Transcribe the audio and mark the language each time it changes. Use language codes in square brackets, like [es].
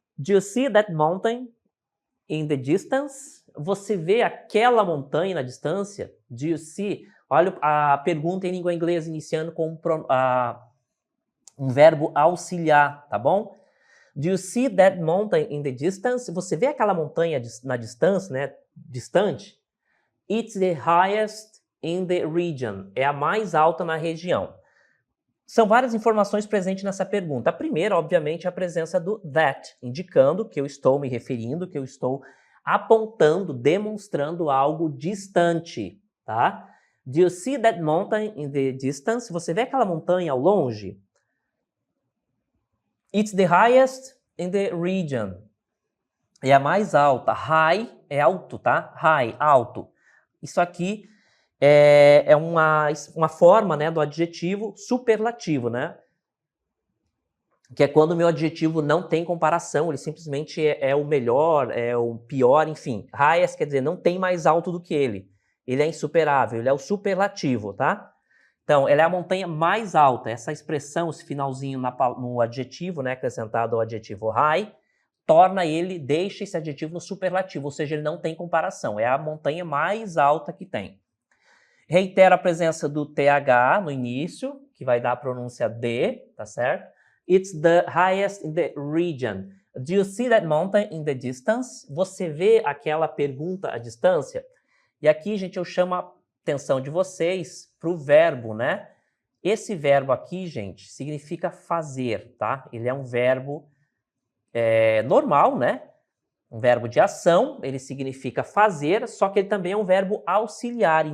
[en] Do you see that mountain in the distance? [pt] Você vê aquela montanha na distância? [en] Do you see? [pt] Olha a pergunta em língua inglesa iniciando com um verbo auxiliar, tá bom? [en] Do you see that mountain in the distance? [pt] Você vê aquela montanha na distância, né? Distante? [en] It's the highest in the region. [pt] É a mais alta na região. São várias informações presentes nessa pergunta. A primeira, obviamente, é a presença do that, indicando que eu estou me referindo, que eu estou apontando, demonstrando algo distante, tá? [en] Do you see that mountain in the distance? [pt] Você vê aquela montanha ao longe? [en] It's the highest in the region. [pt] É a mais alta. High é alto, tá? High, alto. Isso aqui é uma forma, né, do adjetivo superlativo, né? Que é quando o meu adjetivo não tem comparação, ele simplesmente é o melhor, é o pior, enfim. Highest quer dizer, não tem mais alto do que ele. Ele é insuperável, ele é o superlativo, tá? Então, ela é a montanha mais alta. Essa expressão, esse finalzinho no adjetivo, né, acrescentado ao adjetivo high, deixa esse adjetivo no superlativo, ou seja, ele não tem comparação. É a montanha mais alta que tem. Reitero a presença do TH no início, que vai dar a pronúncia D, tá certo? [en] It's the highest in the region. Do you see that mountain in the distance? [pt] Você vê aquela pergunta à distância? E aqui, gente, eu chamo a atenção de vocês para o verbo, né? Esse verbo aqui, gente, significa fazer, tá? Ele é um verbo normal, né? Um verbo de ação, ele significa fazer, só que ele também é um verbo auxiliar.